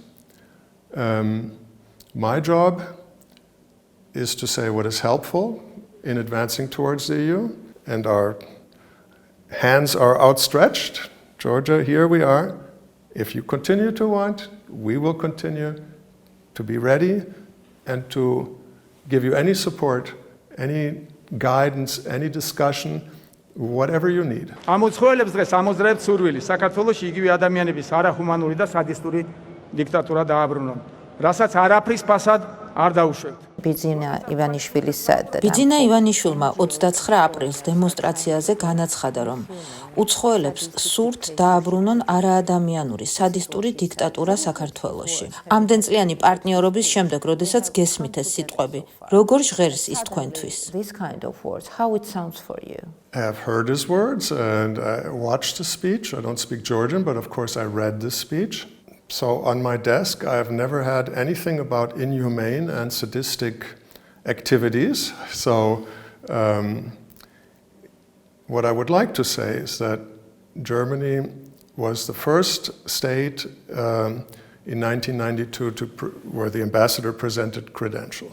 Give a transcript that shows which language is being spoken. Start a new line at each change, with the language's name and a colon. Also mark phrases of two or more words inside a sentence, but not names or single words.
English: My job is to say what is helpful in advancing towards the EU, and our hands are outstretched. Georgia, here we are. If you continue to want, we will continue to be ready and to give you any support, any guidance, any discussion, whatever you need.
Georgian: ამოწყოელებს დღეს ამოძრაებთ სურვილი საქართველოში იგივე ადამიანების არახუმანური და სადისტური დიქტატურა დააბრუნონ, რასაც არაფრის ფასად არ დაუშვებთ.
English: Bidzina Ivaniishvili said that.
Georgian: ბიძინა ივანიშვილმა 29 აპრილს დემონსტრაციაზე განაცხადა, რომ უცხოელებს სურთ დააბრუნონ არაადამიანური სადისტური დიქტატურა საქართველოში. ამდენწლიანი პარტნიორობის შემდეგ, როდესაც გესმით ეს სიტყვები, როგორ ჟღერს ის თქვენთვის?
English: This kind of words, how it sounds for you? I have heard his words and I watched the speech. I don't speak Georgian, but of course I read this speech. So on my desk, I have never had anything about inhumane and sadistic activities. So what I would like to say is that Germany was the first state in 1992 where the ambassador presented credentials.